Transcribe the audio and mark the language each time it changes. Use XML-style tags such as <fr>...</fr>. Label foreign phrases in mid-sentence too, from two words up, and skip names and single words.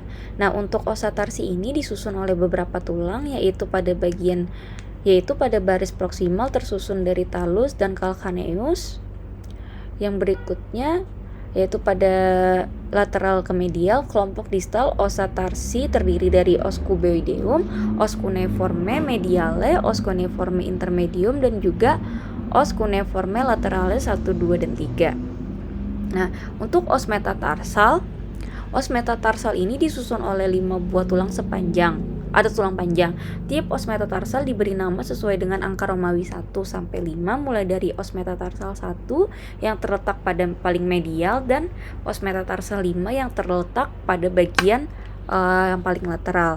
<id>Nah, untuk</id> <la>osa tarsi</la> <id>ini disusun oleh beberapa tulang, yaitu pada baris proksimal tersusun dari talus dan calcaneus. Yang berikutnya yaitu pada lateral ke medial, kelompok distal</id> <la>osa tarsi</la> <id>terdiri dari</id> <la>os cuboideum, os cuneiforme mediale, os cuneiforme intermedium,</la> <id>dan juga</id> <la>os cuneiforme laterale</la> <id>1, 2, dan 3. Nah, untuk os metatarsal ini disusun oleh 5 buah tulang panjang. Tiap os metatarsal diberi nama sesuai dengan angka Romawi 1 sampai 5, mulai dari os metatarsal 1 yang terletak pada paling medial dan os metatarsal 5 yang terletak pada bagian yang paling lateral.</id>